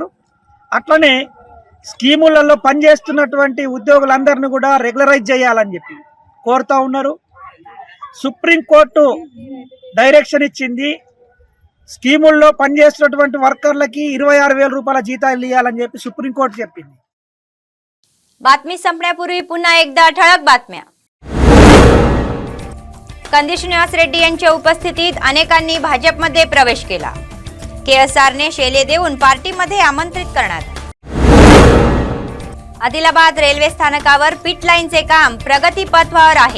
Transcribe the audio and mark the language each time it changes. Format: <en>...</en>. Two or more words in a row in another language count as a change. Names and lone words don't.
<te>అట్లనే స్కీములలో పనిచేస్తున్నటువంటి ఉద్యోగులందరినీ కూడా రెగ్యులరైజ్ చేయాలని చెప్పి కోరుతూ ఉన్నారు. సుప్రీంకోర్టు డైరెక్షన్ ఇచ్చింది, స్కీముల్లో పనిచేస్తున్నటువంటి వర్కర్లకి 26,000 రూపాయల జీతాలు ఇవ్వాలని చెప్పి सुप्रीम कोर्ट చెప్పింది.</te> <mr>बातमी संपण्यापूर्वी पुन्हा एकदा ठळक बातम्या. कंदिल श्रीनिवास रेड्डी यांच्या उपस्थितीत अनेकांनी भाजपमध्ये प्रवेश केला. केएसआरने शेले देऊन पार्टीमध्ये आमंत्रित करण्यात. आदिलाबाद रेल्वे स्थानकावर पिट लाईनचे काम प्रगतीपथावर आहे.</mr>